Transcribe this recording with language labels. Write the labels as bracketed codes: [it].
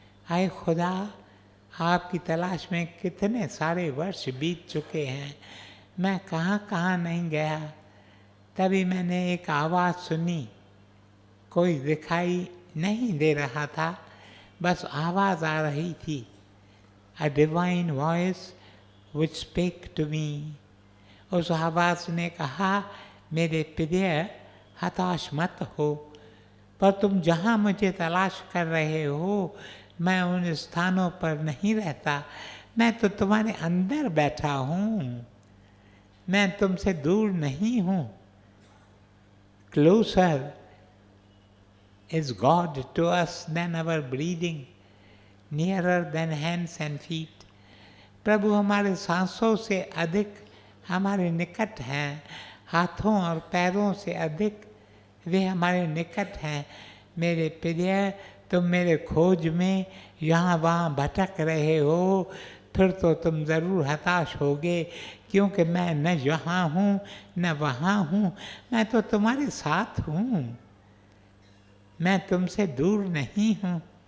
[hi] आए खुदा, आपकी तलाश में कितने सारे वर्ष बीत चुके हैं, मैं कहाँ कहाँ नहीं गया। तभी मैंने एक आवाज़ सुनी, कोई दिखाई नहीं दे रहा था, बस आवाज़ आ रही थी। [en] A divine voice which spake to me. [hi] उस आवाज़ ने कहा, मेरे प्रिय हताश मत हो, पर तुम जहाँ मुझे तलाश कर रहे हो मैं उन स्थानों पर नहीं रहता, मैं तो तुम्हारे अंदर बैठा हूँ, मैं तुमसे दूर नहीं हूँ। [en] Closer is God to us than our breathing, nearer than hands and feet. [hi] प्रभु हमारे सांसों से अधिक हमारे निकट हैं, हाथों और पैरों से अधिक वे हमारे निकट हैं। मेरे प्रिय, तुम मेरे खोज में यहाँ वहाँ भटक रहे हो, फिर तो तुम ज़रूर हताश होगे, क्योंकि मैं न यहाँ हूँ न वहाँ हूँ, मैं तो तुम्हारे साथ हूँ, मैं तुमसे दूर नहीं हूँ।